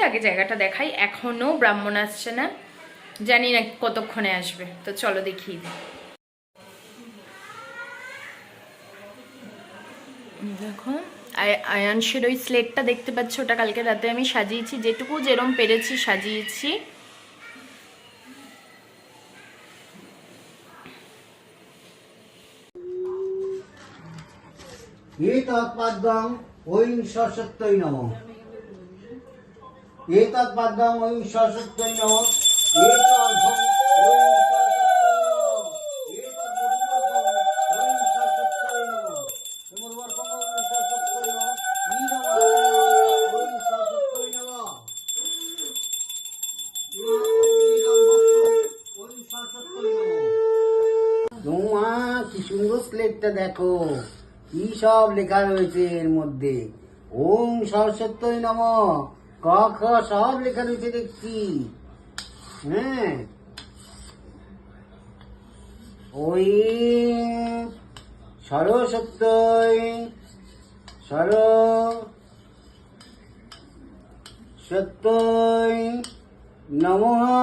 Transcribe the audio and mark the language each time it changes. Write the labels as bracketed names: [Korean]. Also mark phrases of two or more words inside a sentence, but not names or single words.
[Bangla] আগে জায়গাটা দেখাই, এখনো ব্রাহ্মণ আসছে না, জানি না কতক্ষণে আসবে, তো চলো দেখিয়ে দিই। দেখো আয়াংশের ওই স্লেটটা দেখতে পাচ্ছ, ওটা কালকে রাতে আমি সাজিয়েছি, যেটুকু যেরম পেরেছি সাজিয়েছি। [Sanskrit] एतत्पद्मं ओं सरस्वत्यै नमः। एतत्पद्मं ओं सरस्वत्यै नमः। एतद्भं ओं सरस्वत्यै नमः। एतद्मधुवर्कं ओं सरस्वत्यै नमः। ईदमहं ओं सरस्वत्यै नमः। ওং সরস্বতী নমঃ। [Bangla] তোমা কি সুন্দর স্লেটটা দেখো, কি সব লেখা রয়েছে এর মধ্যে। [Sanskrit] ওং সরস্বতী নমঃ, [Bangla] ক খ সব লেখা রয়েছে দেখছি। হ্যাঁ, ওই সরস্বতী [Sanskrit] সরস্বতী নমঃ।